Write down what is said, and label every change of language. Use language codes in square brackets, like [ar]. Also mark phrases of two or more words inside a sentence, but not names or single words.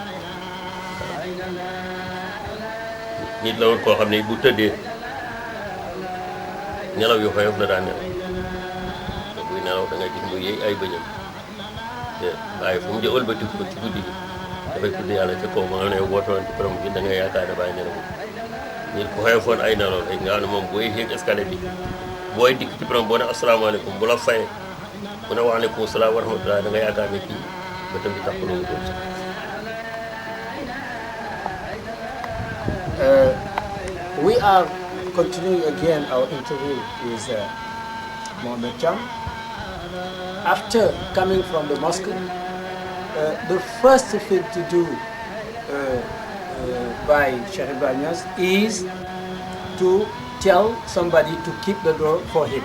[wo] nit la woon koo xam ne bu tëddee nelaw yu xoyof la daan nelaw te buy nelaw da ngay gis mu yëy ay bëñam te Baye fu mu jë ëlbati ko ci guddi gi dafay tudd yàlla ca kaw ma nga ne wootoon ci borom bi da ngay yaakaar ne Baye nelaw nit ku xoyofoon ay nelaw rek nga xam ne moom booy yéeg escalier bi booy dikk ci borom boo ne asalaamaaleykum bu la fayee bu ne [ar] وعليكم السلام ورحمة الله [wo] da nga yaakaar ne kii ba tam bi tax ko loolu doon sax. [en] We are continuing again our interview with Mohamed THIAM. After coming from the mosque, the first thing to do by Sheikh Ibrahim NIASSE is to tell somebody to keep the door for him.